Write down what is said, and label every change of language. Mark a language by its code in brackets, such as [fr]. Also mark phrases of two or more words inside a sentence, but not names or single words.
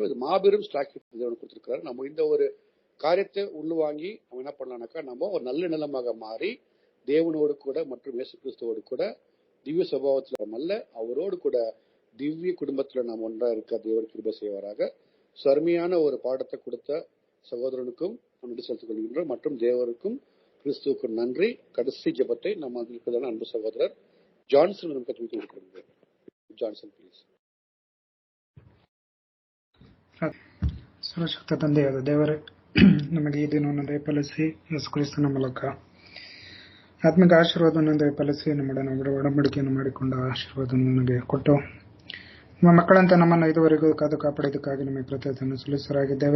[ta] இது மாபெரும் ஸ்டாக் தேவனுக்கு கொடுத்திருக்கிறாரு. நம்ம இந்த ஒரு காரியத்தை உள்வாங்கி நம்ம என்ன பண்ணலாம்னாக்கா நம்ம ஒரு நல்ல நிலமாக மாறி தேவனோடு கூட மற்றும் இயேசு கிறிஸ்துவோடு கூட திவ்ய சுபாவத்துல அல்ல அவரோடு கூட திவ்ய குடும்பத்துல நாம் ஒன்றா இருக்க தேவர் கிருபை செய்வாராக. அருமையான ஒரு பாடத்தை கொடுத்த சகோதரனுக்கும் நன்றி செலுத்திக் கொள்கின்றோம் மற்றும் தேவருக்கும் கிறிஸ்துவுக்கும் நன்றி. கடைசி ஜெபத்தை நம்ம இருப்பதான அன்பு சகோதரர் ஜான்சன் நமக்கு கற்றுக் கொடுக்கிறார். [en] ಜಾನ್ಸನ್ ಪ್ಲೀಸ್. [kn] ಸರ್ವಶಕ್ತ ತಂದೆಯಾದ ದೇವರೇ, ನಮಗೆ ಈ ದಿನವನ್ನು ದಯಪಾಲಿಸಿ ಯೇಸು ಕ್ರಿಸ್ತನ ಮೂಲಕ ಆತ್ಮಿಕ ಆಶೀರ್ವಾದವನ್ನು ದಯಪಾಲಿಸಿ ನಮ್ಮೊಡನೆ ಒಡಂಬಡಿಕೆಯನ್ನು ಮಾಡಿಕೊಂಡ ಆಶೀರ್ವಾದವನ್ನು ನನಗೆ ಕೊಟ್ಟು ನಮ್ಮ ಮಕ್ಕಳಂತೆ ನಮ್ಮನ್ನು ಇದುವರೆಗೂ ಕಾದು ಕಾಪಾಡಿದ್ದಕ್ಕಾಗಿ ನಿಮಗೆ ಕೃತಜ್ಞತೆಯನ್ನು ಸಲ್ಲಿಸರಾಗಿದ್ದೇವೆ.